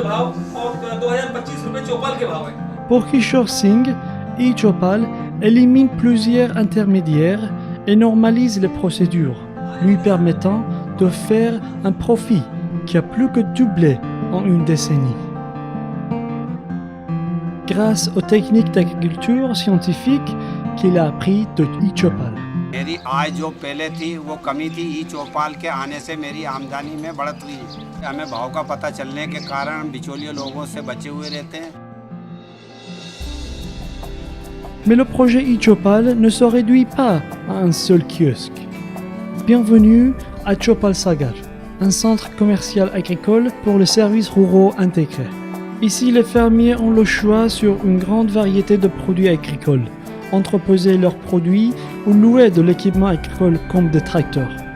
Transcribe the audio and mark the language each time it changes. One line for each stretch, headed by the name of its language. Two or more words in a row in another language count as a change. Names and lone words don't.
French: Pour Kishore Singh, eChopal élimine plusieurs intermédiaires et normalise les procédures, lui permettant de faire un profit qui a plus que doublé en une décennie. Grâce aux techniques d'agriculture scientifique qu'il a appris de eChopal.
Hindi: मेरी आय जो पहले थी वो कमी थी eChopal के आने से मेरी आमदनी में बढ़त हुई। हमें भाव का पता चलने के कारण हम बिचौलिए लोगों से बचे हुए रहते हैं।
French: Mais le projet eChopal ne se réduit pas à un seul kiosque. Bienvenue à Chopal Sagar, un centre commercial agricole pour les services ruraux intégrés. Ici, les fermiers ont le choix sur une grande variété de produits agricoles, entreposer leurs produits ou louer de l'équipement agricole comme des tracteurs.